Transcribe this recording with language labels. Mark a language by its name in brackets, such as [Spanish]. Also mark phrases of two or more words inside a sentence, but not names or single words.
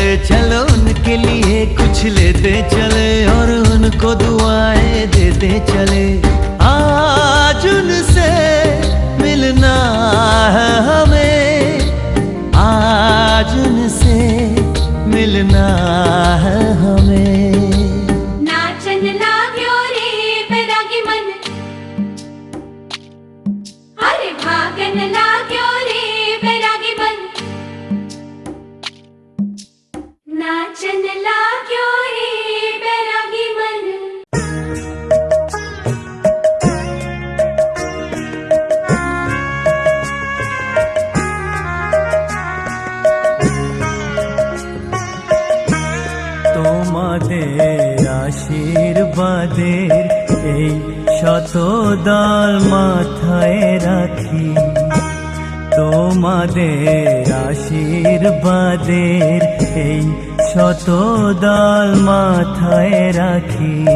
[Hindi] चलो उनके लिए कुछ लेते चले और उनको दुआएं देते चले। आज उनसे मिलना है हमें, आज उनसे मिलना है हमें। नाचन लाग्यो रे बैरागी मन, अरे भागन लाग्यो रे बैरागी मन। नाचन लाग्यो रे बैरागी मन। [Bangla] তোমাদের আশীর্বাদের এই শত দল মাথায় রাখি, তোমাদের আশীর্বাদের এই শত দল মাথায় রাখি।